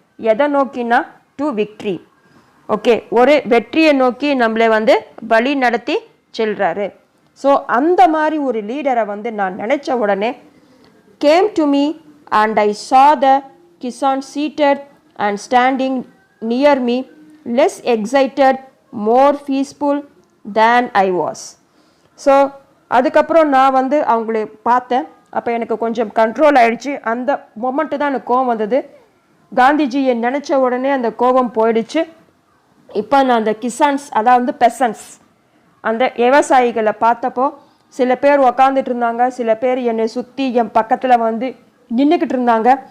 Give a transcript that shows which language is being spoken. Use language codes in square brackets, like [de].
[ta] எதை நோக்கினா [en] To victory. [ta] Okay, ஒரு வெற்றியை நோக்கி நம்மளை வழி நடத்தி செல்றாரு. ஸோ அந்த மாதிரி ஒரு லீடரை நான் நினச்ச உடனே [en] came to me and I saw the Kisan seated and standing near me, less excited, more peaceful than I was. [ta] So அதுக்கப்புறம் நான் அவங்கள பார்த்தேன். அப்போ எனக்கு கொஞ்சம் கண்ட்ரோல் ஆகிடுச்சு. அந்த மொமெண்ட்டு தான் எனக்கு கோவம் வந்தது. காந்திஜியை நினச்ச உடனே அந்த கோபம் போயிடுச்சு. இப்போ நான் அந்த கிசான்ஸ், அதாவது பெசன்ஸ், அந்த விவசாயிகளை பார்த்தப்போ சில பேர் உக்காந்துட்டு இருந்தாங்க, சில பேர் என்னை சுற்றி என் பக்கத்தில் நின்றுக்கிட்டு இருந்தாங்க.